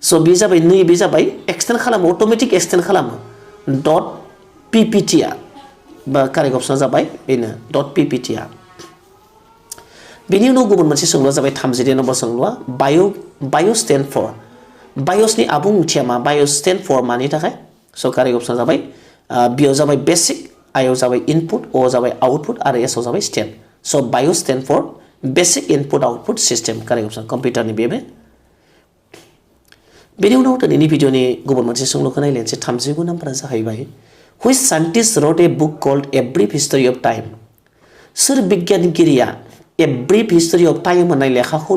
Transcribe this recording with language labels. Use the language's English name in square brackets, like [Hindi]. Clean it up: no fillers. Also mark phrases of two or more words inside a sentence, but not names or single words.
[Bodo] स' बे जाबाय नैबे जाबाय एक्सटेन्ड खालामो [English] automatic extend [Bodo] खालामो [English] dot PPT [Bodo] आ बा [English] correct option [Bodo] जाबाय बेनो [English] dot PPT [Bodo] आ बेनि उनाव गुबुन मोनसे सोंलुआ जाबाय 32 नम्बर सोंलुआ बाय' [English] stand for [Bodo] बाय'सनि आबुं ओंथिया मा बाय' [English] stand for [Bodo] मानि थाखाय स' [English] correct option [Bodo] जाबाय बियाव जाबाय बेसिक आइआव जाबाय इनपुट अ जाबाय आउटपुट आरो एसआव जाबाय स्टेन्ड स' बाय' [English] stand for basic input output system correct option [Bodo] कम्पिउटारनि बेबो बेनि उनाव दिनैनि भिडिअनि गुबुन मोनसे सोंलुखौ नायलायनोसै 39 नम्बरा जाहैबाय [English] which scientist wrote a book called A Brief History of Time [Bodo] सोर बिगियानगिरिया ए ब्रिफ हिस्टरि अफ टाइम होननाय लेखाखौ